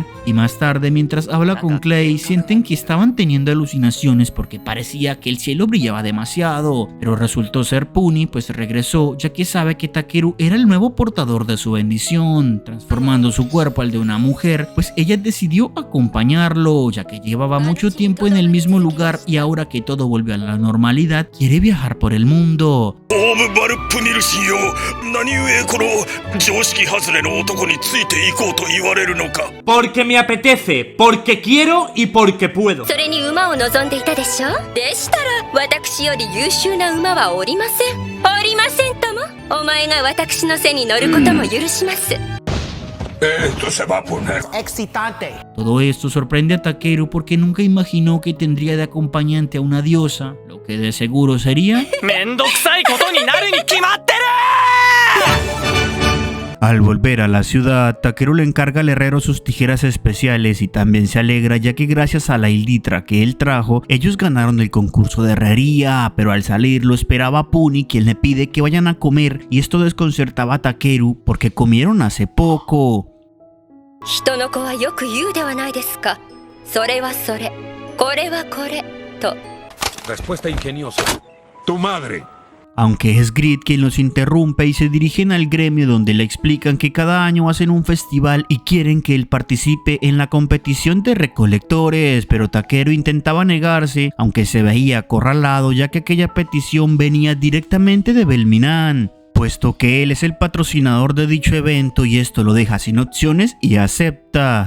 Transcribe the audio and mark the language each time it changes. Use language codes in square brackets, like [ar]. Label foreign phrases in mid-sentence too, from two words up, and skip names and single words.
[es] Y más tarde, mientras habla con Clay, sienten que estaban teniendo alucinaciones porque parecía que el cielo brillaba demasiado, pero resultó ser Puni, pues regresó, ya que sabe que Takeru era el nuevo portador de su bendición, transformando su cuerpo al de una mujer, pues ella decidió acompañarlo, ya que llevaba mucho tiempo en el mismo lugar y ahora que todo volvió a la normalidad, quiere viajar por el mundo. Porque me apetece, porque quiero y porque puedo. [ja] それに馬を望んでいたでしょ？でしたら私より優秀な馬はおりません。おりませんとも。お前が私の背に乗ることも許します。 [es] Esto se va a poner excitante. Todo esto sorprende a Takeru porque nunca imaginó que tendría de acompañante a una diosa, lo que de seguro sería... Al volver a la ciudad, Takeru le encarga al herrero sus tijeras especiales y también se alegra ya que gracias a la hilditra que él trajo, ellos ganaron el concurso de herrería, pero al salir lo esperaba Puni, quien le pide que vayan a comer, y esto desconcertaba a Takeru porque comieron hace poco. [ja] 人の子はよく言うではないですか。それはそれ、これはこれと。 [es] Respuesta ingeniosa. Tu madre. Aunque es Grid quien los interrumpe y se dirigen al gremio donde le explican que cada año hacen un festival y quieren que él participe en la competición de recolectores, pero Takeru intentaba negarse, aunque se veía acorralado ya que aquella petición venía directamente de Belminan, puesto que él es el patrocinador de dicho evento y esto lo deja sin opciones y acepta.